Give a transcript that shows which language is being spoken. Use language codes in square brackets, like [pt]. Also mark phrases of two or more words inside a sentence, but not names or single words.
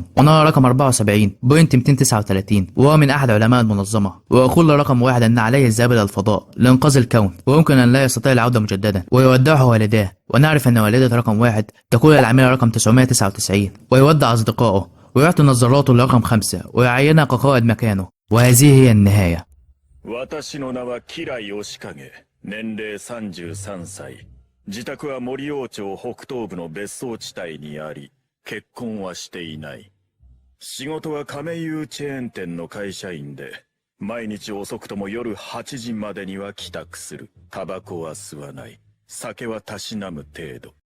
[ar] ونرى رقم 74.239 وهو من أحد علماء المنظمة، ويقول لرقم 1 أن عليه الذهاب إلى الفضاء لإنقاذ الكون، ويمكن أن لا يستطيع العودة مجددا، ويودعه والداه. ونعرف أن والدة رقم 1 تقول العميلة رقم 999، ويودع أصدقائه ويعطي نظاراته لرقم 5 ويعينها كقائد مكانه. وهذه هي النهاية. [ja] 私の名はキラヨシカゲ、年齢33歳。自宅は森王町北東部の別荘地帯にあり、結婚はしていない。仕事は亀有チェーン店の会社員で、 毎日遅くとも夜8時までには帰宅する。タバコは吸わない。酒はたしなむ程度。